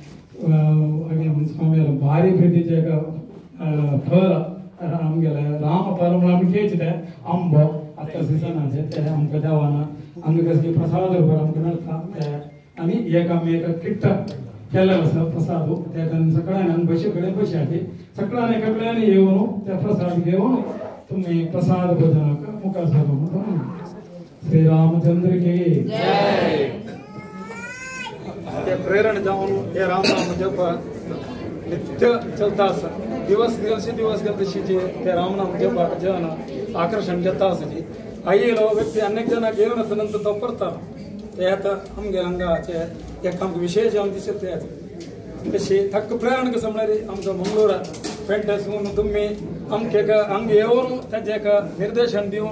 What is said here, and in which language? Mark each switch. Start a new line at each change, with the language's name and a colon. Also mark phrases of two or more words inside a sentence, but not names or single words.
Konkani: स्वामीर भारी प्रितीचे एक फळ आमगेले राम फळ म्हणून आमी खेळचे ते आंबो आतां सिजनाचे ते आमकां देवाना आमकां कसली प्रसाद रुपार आमकां मेळटा ते आनी एक आमी एक किट्ट केल्लेलो आसा प्रसाद ते सगळ्यांक बशी कडेन बशयाची सगळ्यांनी एका कडेन येवन ते प्रसाद घेवन तुम्ही प्रसाद भोजनाक मुखार सरलो
Hindi: श्री रामचंद्र की जय।
Konkani: ते प्रेरण जावन हे राम नाम जप नित्य चलता आसा दिवस गेले तशीचे ते राम नाम जपाक जन आकर्षण जाता आसाची आयलो व्यक्ती अनेक जनांक घेवन येता नंतर तो करता ते आता आमगे रंगाचे एक आमकां विशेष जावन दिसता ते तशी थक्क प्रेरण कसं म्हळ्यार आमकां मंगळूरा पेंटसून तुम्ही आमगे येवन ताजे निर्देशन दिवन